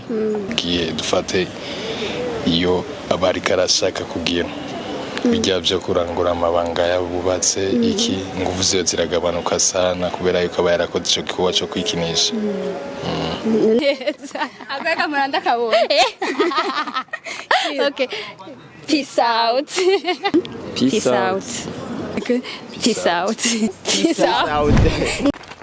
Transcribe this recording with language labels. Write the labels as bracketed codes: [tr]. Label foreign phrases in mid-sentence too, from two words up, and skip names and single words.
[rn] Kiye dufate iyo abari karashaka kugira bijya byo kurangura amabanga yabubatse iki nguvu ziyo ziragabanuka sana kubera yuko aba yarakoze ico gikorwa cyo kwikinisha. Agaka muranda kabonye. [en] Okay. Peace out. Peace out. Okay. Peace out. Peace out.